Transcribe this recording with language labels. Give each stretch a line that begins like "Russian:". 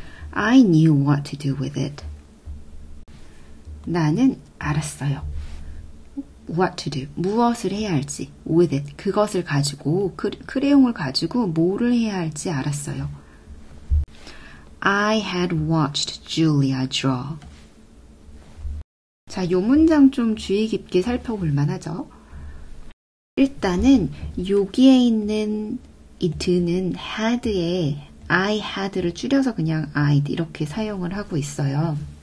English: I knew what to do with it.
Korean: 나는 알았어요.
English: What to do.
Korean: 무엇을 해야 할지.
English: With it.
Korean: 그것을 가지고, 크레용을 가지고 뭐를 해야 할지 알았어요.
English: I had watched Julia draw.
Korean: 자, 요 문장 좀 주의 깊게 살펴볼 만하죠. 일단은 여기에 있는 이 드는 had에 I had를 줄여서 그냥 I'd 이렇게 사용을 하고 있어요.